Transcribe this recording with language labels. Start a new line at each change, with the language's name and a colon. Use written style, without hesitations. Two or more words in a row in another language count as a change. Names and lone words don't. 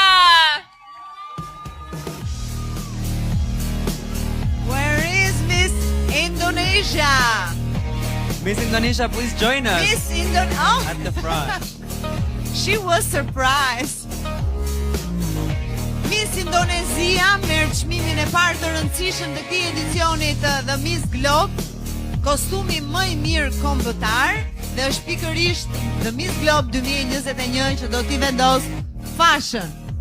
English: Where is Miss Indonesia? Miss Indonesia, please join us Miss Indonesia. Oh, at the front. she was surprised.
Albanian: Miss Indonesia merr çmimin e parë të rëndësishëm të këtij edicioni të The Miss Globe, kostumi më i mirë kombëtar, dhe është pikërisht The Miss Globe 2021 që do t'i vendos fashën.